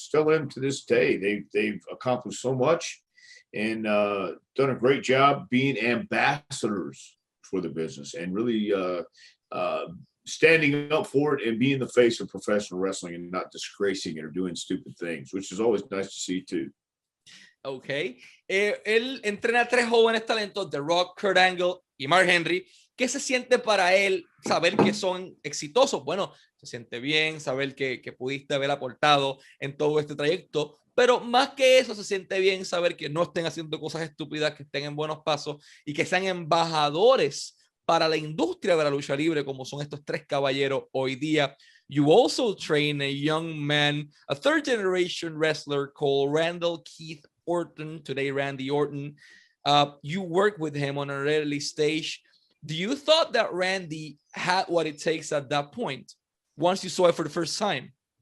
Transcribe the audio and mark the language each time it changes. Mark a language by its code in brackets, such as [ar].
[en] Still am to this day. They've accomplished so much and done a great job being ambassadors for the business and really standing up for it and being the face of professional wrestling and not disgracing it or doing stupid things, which is always nice to see too. Ok. [es] Él entrena a tres jóvenes talentos, The Rock, Kurt Angle y Mark Henry. ¿Qué se siente para él saber que son exitosos? Bueno, se siente bien saber que pudiste haber aportado en todo este trayecto, pero más que eso se siente bien saber que no estén haciendo cosas estúpidas, que estén en buenos pasos y que sean embajadores para la industria de la lucha libre como son estos tres caballeros hoy día. [en] You also train a young man, a third generation wrestler called Randall Keith Orton, today Randy Orton. You work with him on an early stage. Do you thought that Randy had what it takes at that point once you saw it for the first time?